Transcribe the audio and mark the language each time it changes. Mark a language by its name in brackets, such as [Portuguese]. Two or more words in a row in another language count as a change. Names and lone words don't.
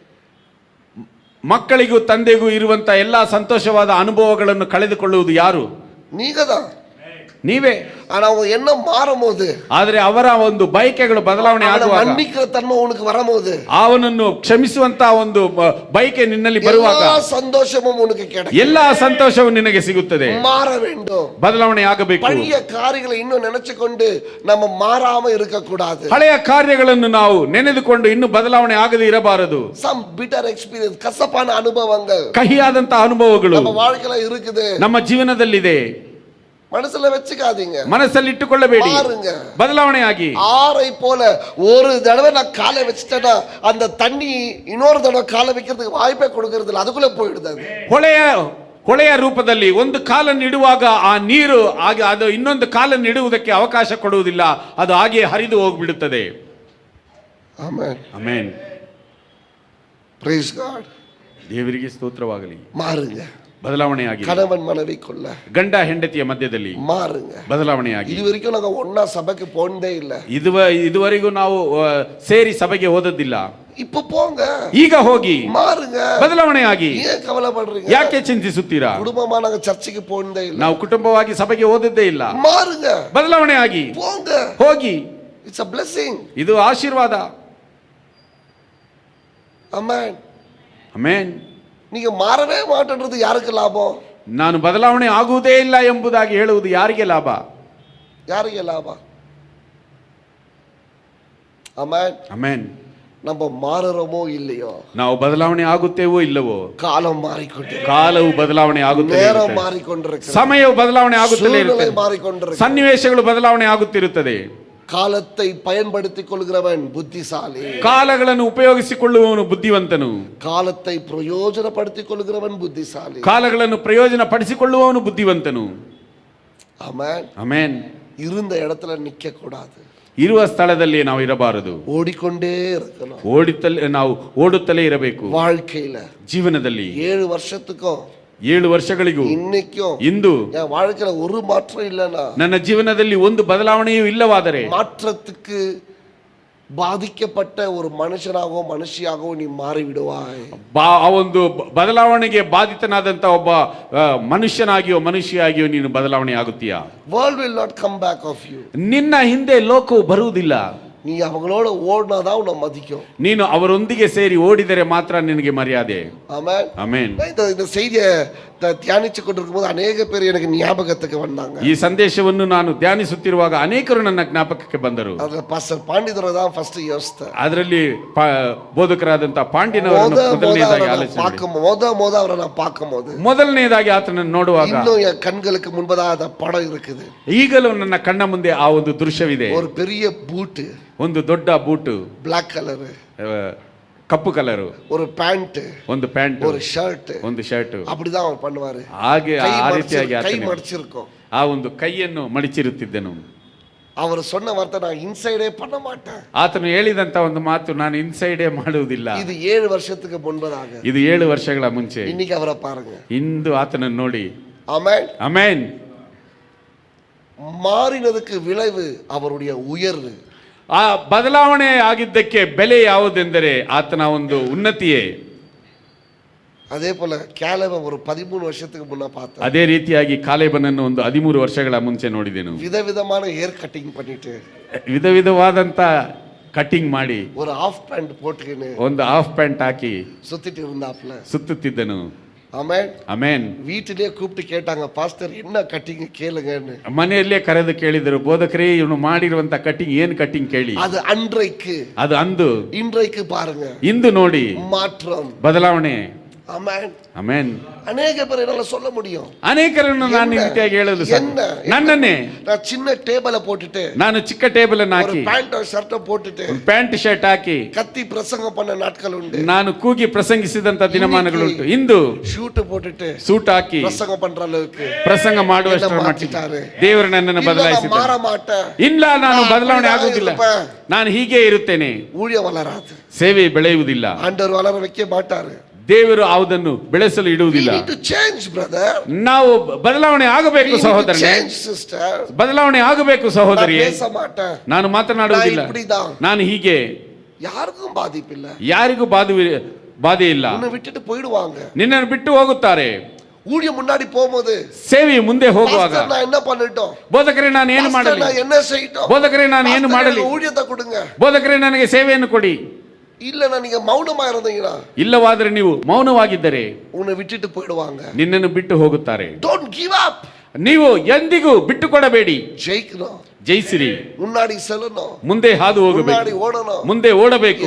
[Kannada] ಮಕ್ಕಳಿಗೂ ತಂದೆಗೂ ಇರುವಂತ ಎಲ್ಲಾ ಸಂತೋಷವಾದ ಅನುಭವಗಳನ್ನು ಕಳೆದುಕೊಳ್ಳುವುದು ಯಾರು? [Tamil] நீங்கதான். [Kannada] ನೀವೇ. [Tamil] ஆனா அவங்க எண்ணம் மாறும்போது, [Kannada] ಆದರೆ ಅವರ ಒಂದು ಬಯಕೆಗಳು ಬದಲಾವಣೆ ಆಗುವಾಗ, [Tamil] மன்னிக்கிற தன்மை உனக்கு வரும்போது, [Kannada] ಅವನನ್ನು ಕ್ಷಮಿಸುವಂತ ಒಂದು ಬಯಕೆ ನಿನ್ನಲ್ಲಿ ಬರುವಾಗ, [Tamil] எல்லா சந்தோஷமும் உனக்கு கிடைக்கும். [Kannada] ಎಲ್ಲಾ ಸಂತೋಷವು ನಿನಗೆ ಸಿಗುತ್ತದೆ. [Tamil] மாற வேண்டும், [Kannada] ಬದಲಾವಣೆ ಆಗಬೇಕು. [Tamil] பழைய காரியங்களை இன்னும் நினைச்சுக்கொண்டு நம்ம மாறாம இருக்க கூடாது. [Kannada] ಹಳೆಯ ಕಾರ್ಯಗಳನ್ನು ನಾವು ನೆನೆದುಕೊಂಡು ಇನ್ನು ಬದಲಾವಣೆ ಆಗದೆ ಇರಬಾರದು. [English] some bitter experience, [Kannada] ಕಸಪಾನ ಅನುಭವங்கள், ಕಹಿಯಾದಂತ ಅನುಭವಗಳು [Tamil] நம்ம வாழ்க்கையில இருக்குது. [Kannada] ನಮ್ಮ ಜೀವನದಲ್ಲಿದೆ. [Tamil] மனசுல வச்சுக்காதீங்க, [Kannada] ಮನಸ್ಸಲ್ಲಿ ಇಟ್ಟುಕೊಳ್ಳಬೇಡಿ. [Tamil] மாறுங்க. [Kannada] ಬದಲಾವಣೆ ಆಗಿ. [Tamil] ஆறை போல ஒரு தடவை நான் காலை வச்சுட்டேன்னா அந்த தண்ணி இன்னொரு தடவை காலை வைக்கிறதுக்கு வாய்ப்பே கொடுக்கறது இல்லை, அதுக்குள்ள போயிடுது. அது [Kannada] ಹೊಳೆಯ ರೂಪದಲ್ಲಿ ಒಂದು ಕಾಲನ್ನು ಇಡುವಾಗ ಆ ನೀರು ಆಗಿ ಅದು ಇನ್ನೊಂದು ಕಾಲನ್ನು ಇಡುವುದಕ್ಕೆ ಅವಕಾಶ ಕೊಡುವುದಿಲ್ಲ, ಅದು ಹಾಗೆ ಹರಿದು ಹೋಗ್ಬಿಡುತ್ತದೆ. ಆಮೆನ್. ಆಮೆನ್. [English] Praise God. [Kannada] ದೇವರಿಗೆ ಸ್ತೋತ್ರವಾಗಲಿ. [Tamil] ಮಾರುங்க. [Kannada] ಬದಲಾವಣೆ ಆಗಿ. [Tamil] கணவன் மனைவிக்குள்ள, [Kannada] ಗಂಡ ಹೆಂಡತಿಯ ಮಧ್ಯದಲ್ಲಿ [Tamil] மாறுங்க. [Kannada] ಬದಲಾವಣೆ ಆಗಿ. [Tamil] இதுவரைக்கும் நாங்க ஒண்ணா சபைக்கு போனதே இல்ல, [Kannada] ಇದುವರೆಗೂ ನಾವು ಸೇರಿ ಸಭೆಗೆ ಹೋದದ್ದಿಲ್ಲ. [Tamil] இப்ப போங்க, [Kannada] ಈಗ ಹೋಗಿ [Tamil] மாறுங்க. [Kannada] ಬದಲಾವಣೆ ಆಗಿ. [Tamil] ஏன் கவலைப்படுறீங்க? [Kannada] ಯಾಕೆ ಚಿಂತಿಸುತ್ತೀರಾ? [Tamil] குடும்பமா நாங்க சர்ச்சுக்கு போனதே இல்ல, [Kannada] ನಾವು ಕುಟುಂಬವಾಗಿ ಸಭೆಗೆ ಹೋದದ್ದೇ ಇಲ್ಲ. [Tamil] மாறுங்க, [Kannada] ಬದಲಾವಣೆ ಆಗಿ [Tamil] போங்க. [Kannada] ಹೋಗಿ. [English] இட்ஸ் a blessing. [Kannada] ಇದು ಆಶೀರ್ವಾದ. [Tamil] ஆமென். [Kannada] ಆಮೆನ್. [Tamil] நீங்க மாறவே மாட்டேன்றது யாருக்கு லாபம்? [Kannada] ನಾನು ಬದಲಾವಣೆ ಆಗುವುದೇ ಇಲ್ಲ ಎಂಬುದಾಗಿ ಹೇಳುವುದು ಯಾರಿಗೆ ಲಾಭ? [Tamil] யாருக்கு லாபம்? ஆமென். [Kannada] ಆಮೆನ್. [Tamil] நம்ம மாறுறோமோ இல்லையோ, [Kannada] ನಾವು ಬದಲಾವಣೆ ಆಗುತ್ತೇವೋ ಇಲ್ಲವೋ, [Tamil] காலம் மாறிக்கொண்டிருக்கு, [Kannada] ಕಾಲವು ಬದಲಾವಣೆ ಆಗುತ್ತದೆ, [Tamil] நேரம் மாறிக்கொண்டிருக்கு, [Kannada] ಸಮಯವು ಬದಲಾವಣೆ ಆಗುತ್ತಲೇ [Tamil] சூழ்நிலை [Kannada] ಇರುತ್ತದೆ, [Tamil] மாறிக்கொண்டிருக்கு, [Kannada] ಸನ್ನಿವೇಶಗಳು ಬದಲಾವಣೆ ಆಗುತ್ತಿರುತ್ತದೆ. [Tamil] காலத்தை பயன்படுத்திக் கொள்கிறவன் புத்திசாலி, [Kannada] ಕಾಲಗಳನ್ನು ಉಪಯೋಗಿಸಿಕೊಳ್ಳುವವನು ಬುದ್ಧಿವಂತನು. [Tamil] காலத்தை பிரயோஜனப்படுத்திக் கொள்கிறவன் புத்திசாலி, [Kannada] ಕಾಲಗಳನ್ನು ಪ್ರಯೋಜನ ಪಡಿಸಿಕೊಳ್ಳುವವನು ಬುದ್ಧಿವಂತನು. [Tamil] ஆமென். [Kannada] ಆಮೆನ್. [Tamil] இருந்த இடத்துல நிக்க கூடாது, [Kannada] ಇರುವ ಸ್ಥಳದಲ್ಲಿ ನಾವು ಇರಬಾರದು, [Tamil] ஓடிக்கொண்டே இருக்கணும். [Kannada] ನಾವು ಓಡುತ್ತಲೇ ಇರಬೇಕು. [Tamil] வாழ்க்கையில [Kannada] ಜೀವನದಲ್ಲಿ [Tamil] 7 வருஷத்துக்கும் [Kannada] 7 ವರ್ಷಗಳಿಗೂ [Tamil] இன்னைக்கும் [Kannada] ಇಂದು [Tamil] என் வாழ்க்கையில ஒரு மாற்றம் இல்லைன்னா, [Kannada] ನನ್ನ ಜೀವನದಲ್ಲಿ ಒಂದು ಬದಲಾವಣೆಯೂ ಇಲ್ಲವಾದರೆ, [Tamil] மாற்றத்துக்கு பாதிக்கப்பட்ட ஒரு மனுஷனாகவோ மனுஷியாகவோ நீ மாறி விடுவாய். [Kannada] ಆ ಒಂದು ಬದಲಾವಣೆಗೆ ಬಾಧಿತನಾದಂತ ಒಬ್ಬ ಮನುಷ್ಯನಾಗಿಯೋ ಮನುಷ್ಯಾಗಿಯೋ ನೀನು ಬದಲಾವಣೆ ಆಗುತ್ತೀಯಾ? [English] World will not come back of you. [Kannada] ನಿನ್ನ ಹಿಂದೆ ಲೋಕವು ಬರುವುದಿಲ್ಲ. [Tamil] நீ அவங்களோட ஓடினாதான் உன்னை மதிக்கும். [Kannada] ನೀನು ಅವರೊಂದಿಗೆ ಸೇರಿ ಓಡಿದರೆ ಮಾತ್ರ ನಿನಗೆ ಮರ್ಯಾದೆ. [Tamil] ஆமென். [Kannada] ಆಮೆನ್. [Tamil] இந்த செய்தியை தியானிச்சு கொண்டிருக்கும் போது அநேக பேர் எனக்கு ஞாபகத்துக்கு வந்தாங்க. [Kannada] ಈ ಸಂದೇಶವನ್ನು ನಾನು ಧ್ಯಾನಿಸುತ್ತಿರುವಾಗ ಅನೇಕರು ನನ್ನ ಜ್ಞಾಪಕಕ್ಕೆ ಬಂದರು. [Tamil] அதுல பாஸ்டர் பாண்டிதுரை தான் ஃபர்ஸ்ட் யோசித்தார். [Kannada] ಅದರಲ್ಲಿ ಬೋಧಕರಾದಂತ ಪಾಂಡಿನವರನ್ನು ಮೊದಲನೇದಾಗಿ ಆಲೋಚನೆ [Tamil] அவரை நான் பார்க்கும்போது [Kannada] ಮೊದಲನೇದಾಗಿ ಆತನನ್ನು ನೋಡುವಾಗ [Tamil] இன்னும் என் கண்களுக்கு முன்பதாக அந்த படம் இருக்குது. [Kannada] ಈಗಲೂ ನನ್ನ ಕಣ್ಣ ಮುಂದೆ ಆ ಒಂದು ದೃಶ್ಯವಿದೆ. [Tamil] ஒரு பெரிய பூட்டு, [Kannada] ಒಂದು ದೊಡ್ಡ ಬೂಟು, [English] black colour, [Kannada] ಕಪ್ಪು ಕಲರು, [Tamil] ஒரு பேண்ட், [Kannada] ಒಂದು ಪ್ಯಾಂಟ್, [Tamil] ஒரு ஷர்ட், [Kannada] ಒಂದು ಶರ್ಟ್. [Tamil] அப்படிதான் அவர் பண்ணுவாரு. [Kannada] ಹಾಗೆ ಆ ರೀತಿಯಾಗಿ [Tamil] கை [Kannada] ಆತನು [Tamil] மடிச்சிருக்கும். [Kannada] ಆ ಒಂದು ಕೈಯನ್ನು ಮಡಿಚಿರುತ್ತಿದ್ದನು. [Tamil] அவர் சொன்ன வார்த்தை, நான் இன்சைடே பண்ண மாட்டேன். [Kannada] ಆತನು ಹೇಳಿದಂತ ಒಂದು ಮಾತು, ನಾನು ಇನ್ಸೈಡೇ ಮಾಡುವುದಿಲ್ಲ. [Tamil] இது 7 வருஷத்துக்கு முன்பதாக. [Kannada] ಇದು 7 ವರ್ಷಗಳ ಮುಂಚೆ. [Tamil] இன்னைக்கு அவரை பாருங்க. [Kannada] ಇಂದು ಆತನನ್ನು ನೋಡಿ. [Tamil] ஆமென். [Kannada] ಆಮೆನ್. [Tamil] மாறினதுக்கு விளைவு அவருடைய உயர்வு. [Kannada] ಆ ಬದಲಾವಣೆ ಆಗಿದ್ದಕ್ಕೆ ಬೆಲೆ ಯಾವುದೆಂದರೆ ಆತನ ಒಂದು ಉನ್ನತಿಯೇ. [Tamil] அதே போல கேலவ ஒரு 13 வருஷத்துக்கு முன்ன பார்த்தேன். [Kannada] ಅದೇ ರೀತಿಯಾಗಿ ಕಾಲೇಬನನ್ನು ಒಂದು 13 ವರ್ಷಗಳ ಮುಂಚೆ ನೋಡಿದೆನು. [Tamil] விதவிதமான [English] hair cutting [Tamil] பண்ணிட்டு, [Kannada] ವಿಧ ವಿಧವಾದಂತ ಕಟಿಂಗ್ ಮಾಡಿ, [Tamil] ஒரு [English] half pant [Tamil] போட்டுக்கின்னு [Kannada] ಒಂದು [English] half pant [Kannada] ಹಾಕಿ [Tamil] சுத்திட்டு இருந்தாப்ல. [Kannada] ಸುತ್ತುತ್ತಿದ್ದನು. [Tamil] ஆமென். [Kannada] ಅಮೇನ್. [Tamil] வீட்டிலேயே கூப்பிட்டு கேட்டாங்க, பாஸ்டர் என்ன கட்டிங் கேளுங்கன்னு. [Kannada] ಮನೆಯಲ್ಲೇ ಕರೆದು ಕೇಳಿದರು, ಬೋಧಕರೇ ಇವನು ಮಾಡಿರುವಂತ ಕಟ್ಟಿಂಗ್ ಏನ್ ಕಟ್ಟಿಂಗ್ ಕೇಳಿ. [Tamil] அது அன்றைக்கு, [Kannada] ಅದು ಅಂದು. [Tamil] இன்றைக்கு பாருங்க [Kannada] ಇಂದು ನೋಡಿ [Tamil] மாற்றம். [Kannada] ಬದಲಾವಣೆ. [Tamil] ஆமென். [Kannada] ಅಮೇನ್. [Tamil] ಅನೇಕ பேர் என்னால சொல்ல முடியும். [Kannada] ಅನೇಕರನ್ನು ನಾನು ಈ ರೀತಿಯಾಗಿ ಹೇಳಲು ಸಾಧ್ಯ. ನನ್ನನ್ನೇ [Tamil] நான் சின்ன டேபிள போட்டுட்டு, [Kannada] ನಾನು ಚಿಕ್ಕ ಟೇಬಲ್ ಅನ್ನು [Tamil] ஒரு [Kannada] ಹಾಕಿ, [English] pant shirt [Tamil] போட்டுட்டு, [English] pant shirt [Kannada] ಹಾಕಿ [Tamil] கத்தி பிரசங்கம் பண்ண நாட்கள் உண்டு. [Kannada] ನಾನು ಕೂಗಿ ಪ್ರಸಂಗಿಸಿದಂತ ದಿನಮಾನಗಳುಂಟು. ಇಂದು [Tamil] ஷூட் போட்டுட்டு [Kannada] ಸೂಟ್ ಹಾಕಿ [Tamil] பிரசங்கம் பண்ற அளவுக்கு [Kannada] ಪ್ರಸಂಗ ಮಾಡುವಷ್ಟರ ಮಟ್ಟಿಗೆ ದೇವರು ನನ್ನನ್ನು ಬದಲಾಯಿಸಿದ್ದಾರೆ. [Tamil] மாற மாட்டேன். [Kannada] ಇಲ್ಲ, ನಾನು ಬದಲಾವಣೆ ಆಗುವುದಿಲ್ಲ, ನಾನು ಹೀಗೆ ಇರುತ್ತೇನೆ. [Tamil] ஊழியம் வளராது, [Kannada] ಸೇವೆ ಬೆಳೆಯುವುದಿಲ್ಲ, [Tamil] ஆண்டவர் வளர வைக்க மாட்டாரு. [Kannada] ದೇವರು ಯಾವುದನ್ನು ಬೆಳೆಸಲು ಇಡುವುದಿಲ್ಲ. [English] We need to change, brother. [Kannada] ನಾವು ಬದಲಾವಣೆ ಆಗಬೇಕು [English] We need to [Kannada] ಸಹೋದರನೇ, [English] change, sister. [Kannada] ಬದಲಾವಣೆ ಆಗಬೇಕು ಸಹೋದರಿಯೇ. [Tamil] நான் பேச மாட்டேன், [Kannada] ನಾನು ಮಾತನಾಡುವುದಿಲ್ಲ, [Tamil] நான் இப்படிதான். [Kannada] ನಾನು ಹೀಗೆ. [Tamil] யாருக்கும் பாதிப்பில்ல, [Kannada] ಯಾರಿಗೂ ಬಾಧೆ ಇಲ್ಲ. [Tamil] உன்னை விட்டுட்டு போயிடுவாங்க, [Kannada] ನಿನ್ನನ್ನು ಬಿಟ್ಟು ಹೋಗುತ್ತಾರೆ. [Tamil] ஊழியம் முன்னாடி போகும்போது, [Kannada] ಸೇವೆ ಮುಂದೆ ಹೋಗುವಾಗ, [Tamil] பாஸ்டர் நான் என்ன பண்ணட்டும், [Kannada] ಬೋಧಕರೇ ನಾನು ಏನು [Tamil] பாஸ்டர் [Kannada] ಮಾಡಲಿ, [Tamil] நான் என்ன செய்யட்டும், [Kannada] ಬೋಧಕರೇ ನಾನು ಏನು [Tamil] பாஸ்டர் [Kannada] ಮಾಡಲಿ, [Tamil] எனக்கு ஊழியத்தை கொடுங்க. [Kannada] ಬೋಧಕರೇ ನನಗೆ ಸೇವೆಯನ್ನು ಕೊಡಿ. [Tamil] இல்லன்னா நீங்க மௌனமா இருந்தீங்கன்னா, [Kannada] ಇಲ್ಲವಾದರೆ ನೀವು ಮೌನವಾಗಿದ್ದರೆ [Tamil] உன்னை விட்டுட்டு போயிடுவாங்க. [Kannada] ನಿನ್ನನ್ನು ಬಿಟ್ಟು ಹೋಗುತ್ತಾರೆ. [English] Don't give up. [Kannada] ನೀವು ಎಂದಿಗೂ ಬಿಟ್ಟು ಕೊಡಬೇಡಿ, [Tamil] ஜெயிக்கணும், [Kannada] ಜಯಿಸಿರಿ. [Tamil] முன்னாடி செல்லணும், [Kannada] ಮುಂದೆ ಹಾದು ಹೋಗಬೇಕು, [Tamil] முன்னாடி ஓடணும். [Kannada] ಮುಂದೆ ಓಡಬೇಕು.